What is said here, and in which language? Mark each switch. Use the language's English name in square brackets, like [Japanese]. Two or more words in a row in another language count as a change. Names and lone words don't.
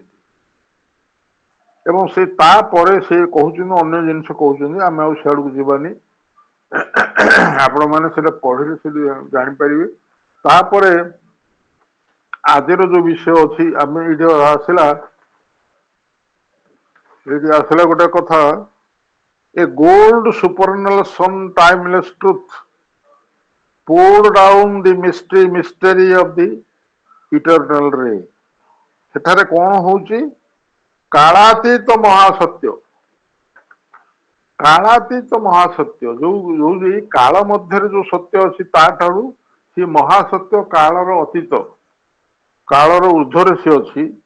[Odia] ଏବଂ ସେ ତାପରେ ସେ କହୁଛନ୍ତି ଅନ୍ୟ ଜିନିଷ କହୁଛନ୍ତି, ଆମେ ଆଉ ସିଆଡକୁ ଯିବାନି, ଆପଣ ମାନେ ସେଟା ପଢିଲେ ସେଠି ଜାଣିପାରିବେ। ତାପରେ ଆଜିର ଯୋଉ ବିଷୟ ଅଛି, ଆମେ ଏଇଠି ଆସିଲା ଗୋଟେ କଥା, [English] a gold supernal sun timeless truth poured down the mystery of the eternal ray. [Odia] ସେଠାରେ କଣ ହଉଛି? କାଳାତୀତ ମହାସତ୍ୟ, କାଳାତୀତ ମହାସତ୍ୟ, ଯୋଉ ଏଇ କାଳ ମଧ୍ୟରେ ଯୋଉ ସତ୍ୟ ଅଛି ତାଠାରୁ ସେ ମହାସତ୍ୟ କାଳର ଅତୀତ, କାଳର ଉର୍ଦ୍ଧ୍ୱରେ ସେ ଅଛି।